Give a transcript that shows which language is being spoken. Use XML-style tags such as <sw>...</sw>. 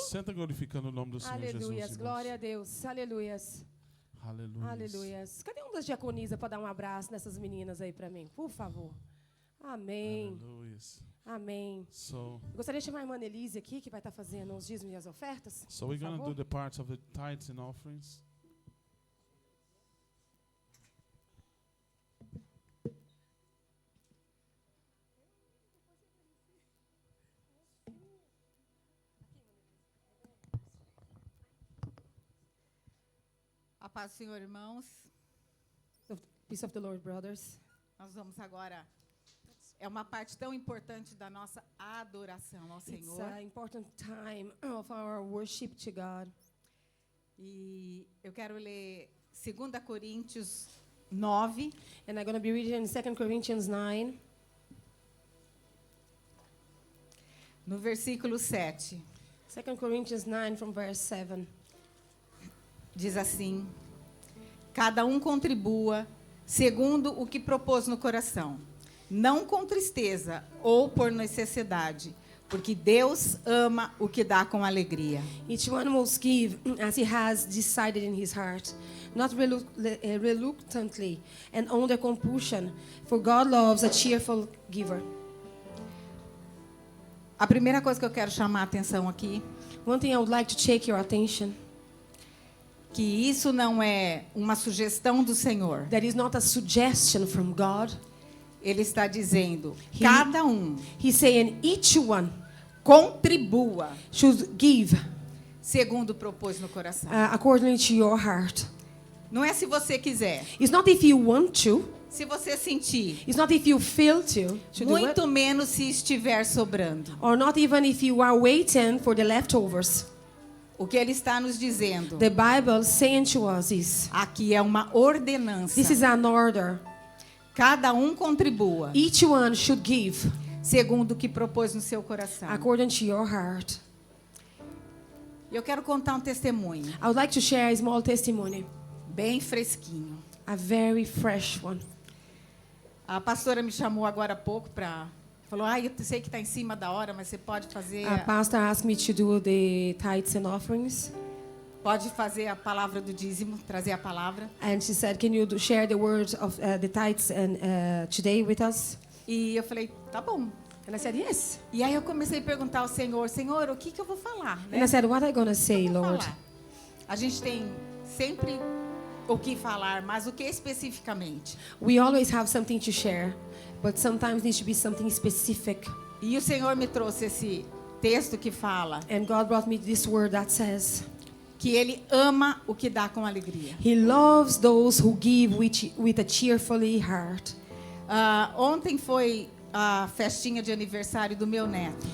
<pt>Senta glorificando o nome do Senhor Jesus. Aleluias. Glória a Deus. Aleluias. Aleluia. Aleluias. Cadê um das diaconisas para dar um abraço nessas meninas aí para mim? Por favor. Amém. Aleluia. Amém.</pt> <en>So</en> <pt>Gostaria de chamar a irmã Elise aqui, que vai estar fazendo os dízimos e as ofertas.</pt> <en>we're going to</en> <pt>favor.</pt> <en>do the parts of the tithes and offerings.</en> <pt>A paz do Senhor, irmãos.</pt> <en>Peace of the Lord, brothers.</en> <pt>Nós vamos agora. É uma parte tão importante da nossa adoração ao</pt> <en>It's</en> <pt>Senhor.</pt> <en>an important time of our worship to God.</en> <pt>E eu quero ler 2 Coríntios 9,</pt> <en>And I'm going to be reading in 2 Corinthians 9,</en> <pt>no versículo 7.</pt> <en>2 Corinthians 9 from verse 7.</en> <pt>Diz assim: cada um contribua segundo o que propôs no coração, não com tristeza ou por necessidade, porque Deus ama o que dá com alegria.</pt> <en>Each one must give as he has decided in his heart, not reluctantly and under compulsion, for God loves a cheerful giver.</en> <pt>A primeira coisa que eu quero chamar a atenção aqui,</pt> <en>One thing I would like to take your attention,</en> <pt>que isso não é uma sugestão do Senhor.</pt> <en>that is not a suggestion from God.</en> <pt>Ele está dizendo,</pt> <en>He-</en> <pt>cada um</pt> <en>He's saying each one</en> <pt>contribua</pt> <en>should give</en> <pt>segundo propôs no coração.</pt> <en>according to your heart.</en> <pt>Não é se você quiser,</pt> <en>It's not if you want to.</en> <pt>se você sentir,</pt> <en>It's not if you feel to do it.</en> <pt>muito menos se estiver sobrando.</pt> <en>Or not even if you are waiting for the leftovers.</en> <pt>O que ele está nos dizendo</pt> <en>The Bible saying to us is,</en> <pt>aqui é uma ordenança.</pt> <en>this is an order.</en> <pt>Cada um contribua</pt> <en>Each one should give</en> <pt>segundo o que propôs no seu coração.</pt> <en>according to your heart.</en> <pt>Eu quero contar um testemunho</pt> <en>I would like to share a small testimony,</en> <pt>bem fresquinho.</pt> <en>a very fresh one.</en> <pt>A pastora me chamou agora há pouco para... Falou, eu sei que está em cima da hora, mas você pode fazer...</pt> <en>A pastor asked me to do the tithes and offerings,</en> <pt>Pode fazer a palavra do dízimo, trazer a palavra.</pt> <en>and she said, "Can you share the word of the tithes and today with us?"</en> <pt>E eu falei, tá bom.</pt> <en>And I said, "Yes."</en> <pt>E aí eu comecei a perguntar ao Senhor, Senhor, o que eu vou falar? Né?</pt> <en>And I said, "What are you gonna say,</en> <pt>O que eu vou</pt> <en>Lord?"</en> <pt>falar? A gente tem sempre o que falar, mas o que especificamente?</pt> <en>We always have something to share, but sometimes needs to be something specific.</en> <pt>E o Senhor me trouxe esse texto que fala</pt> <en>And God brought me this word that says,</en> <pt>que Ele ama o que dá com alegria.</pt> <en>He loves those who give with a cheerfully heart.</en> <pt>Ontem foi a festinha de aniversário do meu neto.</pt>